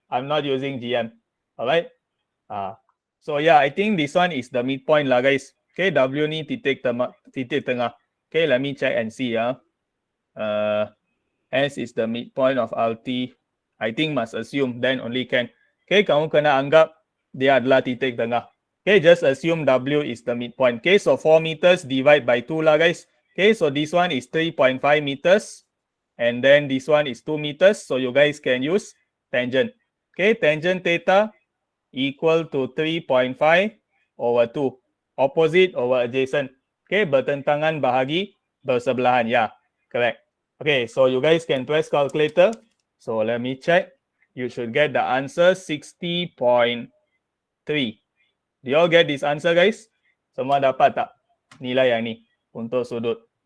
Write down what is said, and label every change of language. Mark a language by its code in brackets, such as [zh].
[en] I'm not using GM. Alright? So yeah, I think this one is the midpoint lah, guys. Okay, [ms] W ni titik tengah. [en] Okay, let me check and see. S is the midpoint of RT. I think must assume, then only can. [ms] Okay, kamu kena anggap dia adalah titik tengah. [en] Okay, just assume W is the midpoint. Okay, so 4 meters divide by 2 lah guys. Okay, so this one is 3.5 meters. And then this one is 2 meters. So you guys can use tangent. Okay, tangent theta equal to 3.5 over 2. Opposite over adjacent. [ms] Okay, bertentangan bahagi bersebelahan. [en] Yeah, correct. Okay, so you guys can press calculator. So let me check. You should get the answer 60.3. Do you all get this answer guys? [ms] Semua dapat tak nilai yang ni untuk sudut?